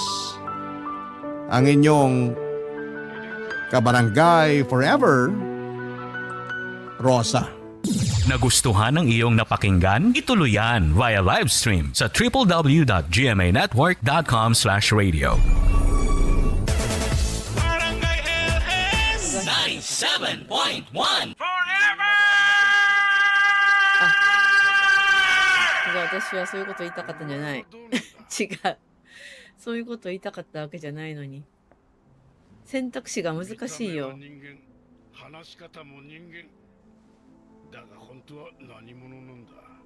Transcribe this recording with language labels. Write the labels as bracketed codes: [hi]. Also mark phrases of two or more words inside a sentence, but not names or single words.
[tl] Ang inyong kabarangay forever, Rosa. Nagustuhan ng iyong napakinggan? Ituloy yan [en] via live stream [tl] sa www.gmanetwork.com/radio. Barangay LS 97.1 Forever! [ja] 私はそういうこと言いたかったんじゃない。違う。そういうこと言いたかったわけじゃないのに。選択肢が難しいよ。話し方も人間。だが本当は何者なんだ。